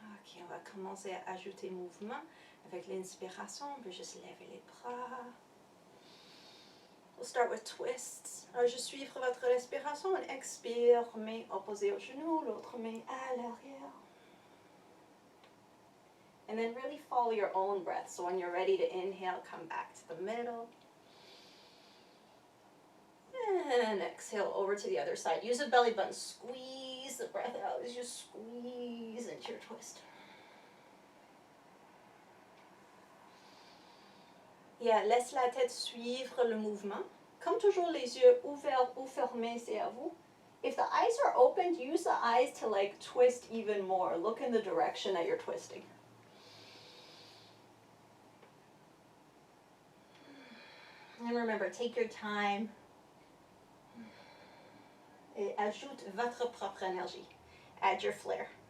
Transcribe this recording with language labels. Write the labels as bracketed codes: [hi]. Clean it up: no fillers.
[fr] OK, on va commencer à ajouter mouvement. Avec l'inspiration, on peut juste lever les bras. [en] We'll start with twists. [fr] Alors, je suivre votre respiration. On expire, main opposée au genou, l'autre main à l'arrière. [en] And then really follow your own breath. So when you're ready to inhale, come back to the middle. And exhale over to the other side. Use the belly button. Squeeze the breath out as you squeeze into your twist. [fr] Yeah, laisse la tête suivre le mouvement. Comme toujours, les yeux ouverts ou fermés, c'est à vous. [en] If the eyes are opened, use the eyes to like twist even more. Look in the direction that you're twisting. And remember, take your time. [fr] Et ajoute votre propre énergie. [en] Add your flair.